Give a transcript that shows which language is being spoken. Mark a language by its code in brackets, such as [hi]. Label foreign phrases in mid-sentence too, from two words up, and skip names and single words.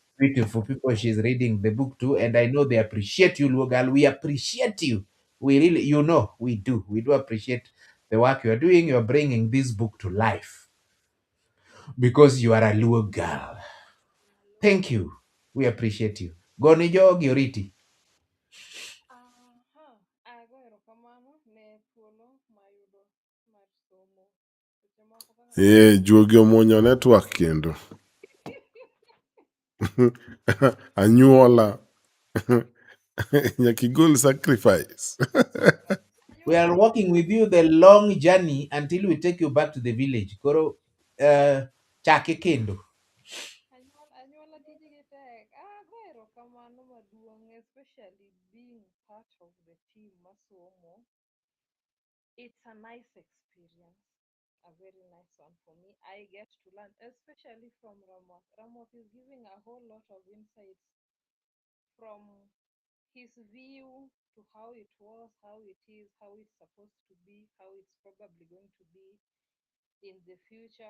[en] beautiful people she's reading the book to, and I know they appreciate you, Luo girl. We appreciate you. We really, we do. We do appreciate the work you are doing. You are bringing this book to life because you are a Luo girl. Thank you. We appreciate you. [luo] Goni jogi oriti. Juogi omuonyo network kendo. Anyuola. Nyakigol sacrifice. [en] We are walking with you the long journey until we take you back to the village. [luo] Koro chake kendo. [en] It's a nice experience, a very nice one for me. I get to learn, especially from Ramoth. Ramoth is giving a whole lot of insights from his view to how it was, how it is, how it's supposed to be, how it's probably going to be in the future.